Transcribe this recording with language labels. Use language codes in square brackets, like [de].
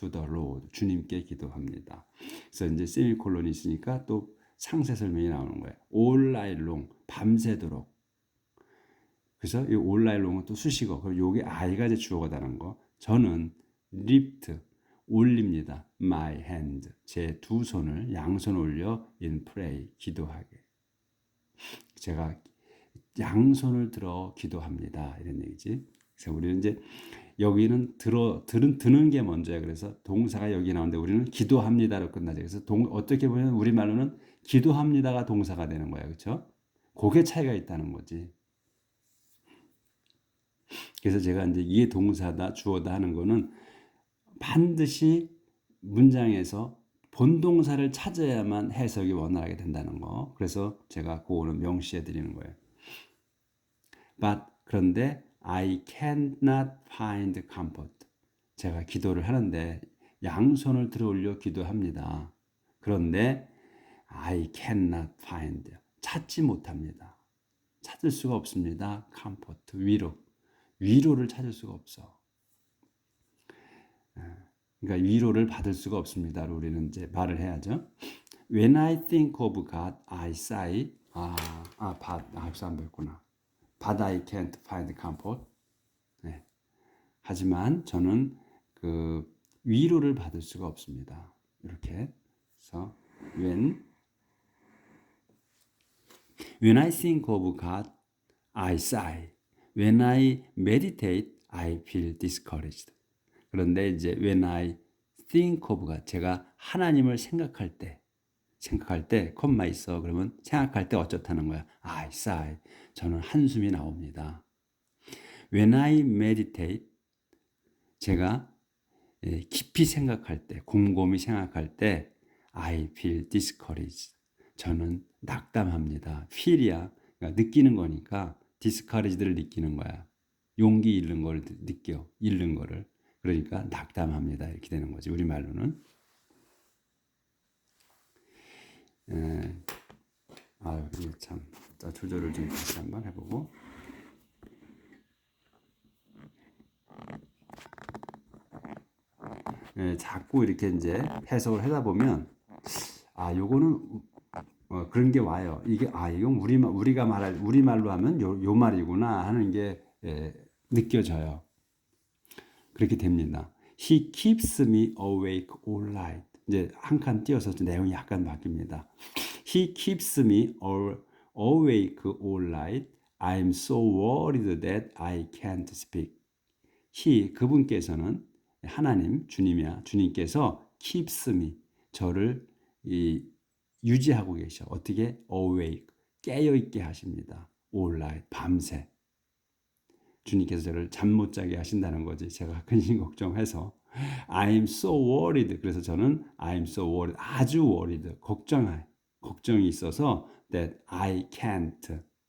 [en] to the Lord [ko] 주님께 기도합니다. 그래서 이제 세미콜론이 있으니까 또 상세 설명이 나오는 거예요. [en] all night long [ko] 밤새도록. 그래서 이 [en] all night long [ko] 은 또 수식어. 그리고 요게 I가 이제 주어가 되는 거. 저는 lift 올립니다. [en] my hand [ko] 제 두 손을 양손 올려 [en] in pray [ko] 기도하게. 제가 양손을 들어 기도합니다. 이런 얘기지. 그래서 우리는 이제 여기는 드는 게 먼저야. 그래서 동사가 여기 나오는데 우리는 기도합니다로 끝나죠. 그래서 어떻게 보면 우리말로는 기도합니다가 동사가 되는 거야. 그렇죠? 그게 차이가 있다는 거지. 그래서 제가 이제 이게 동사다 주어다 하는 거는 반드시 문장에서 본동사를 찾아야만 해석이 원활하게 된다는 거. 그래서 제가 그거는 명시해 드리는 거예요. [en] But 그런데 I cannot find comfort. [ko] 제가 기도를 하는데 양손을 들어 올려 기도합니다. 그런데 [en] I cannot find [ko] 찾지 못합니다. 찾을 수가 없습니다. comfort 위로를 찾을 수가 없어. 그러니까 위로를 받을 수가 없습니다. 우리는 이제 말을 해야죠. [en] When I think of God, I sigh. [ko] 벌써 안 배웠구나. [en] But I can't find comfort. 네. [ko] 하지만 저는 그 위로를 받을 수가 없습니다. 이렇게. [en] 그래서 when I think of God, I sigh. When I meditate, I feel discouraged. [ko] 그런데 이제 [en] when I think of God, [ko] 제가 하나님을 생각할 때 콤마 있어. 그러면 생각할 때 어쩌다는 거야. [en] I sigh. [ko] 저는 한숨이 나옵니다. [en] When I meditate, [ko] 제가 깊이 생각할 때, 곰곰이 생각할 때 [en] I feel discouraged. [ko] 저는 낙담합니다. feel이야. 그러니까 느끼는 거니까 discouraged를 느끼는 거야. 용기 잃는 걸 느껴. 잃는 거를. 그러니까 낙담합니다. 이렇게 되는 거지. 우리말로는. 이게 참. 자, 조절을 좀 다시 한번 해보고. 자꾸 이렇게 이제 해석을 하다 보면, 요거는, 그런 게 와요. 이건 우리가 우리말로 하면 요 말이구나 하는 게, 느껴져요. 그렇게 됩니다. [en] He keeps me awake all night. [ko] 이제 한 칸 띄어서 내용이 약간 바뀝니다. [en] He keeps me awake all night. I'm so worried that I can't speak. [ko] 그분께서는 하나님, 주님께서 [en] keeps me, [ko] 저를 유지하고 계셔. 어떻게? awake, 깨어있게 하십니다. all night, 밤새. 주님께서 저를 잠 못 자게 하신다는 거지. 제가 근심 걱정해서 [en] I'm so worried. [ko] 그래서 저는 [en] I'm so worried. [ko] 아주 worried. 걱정이 있어서 [en] that I can't.